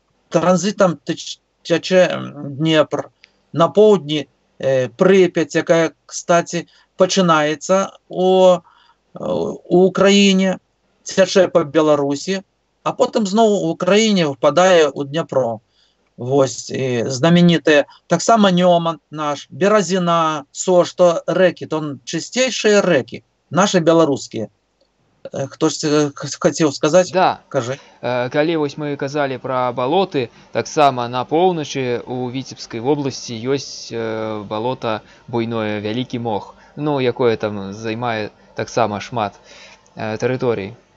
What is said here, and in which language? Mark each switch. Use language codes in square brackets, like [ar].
[uk] Транзитом тече Дніпр. На півдні Прип'ять, яка, кстати, починається у Україні, тече по Білорусі, а потім знову в Україні впадає у Дніпро. [ru] Ось, знаменитые, так само Ньоман наш, Березина, Сош, то реки, то чистейшие реки, наши белорусские. [uk] Хтось хотів сказати? Да. Кажи. [be] Калі вось мы казалі пра балоты, таксама на поўначы у Віцебскай вобласці ёсць балота буйное, вялікі мох, ну, якое там займае таксама шмат тэрыторый.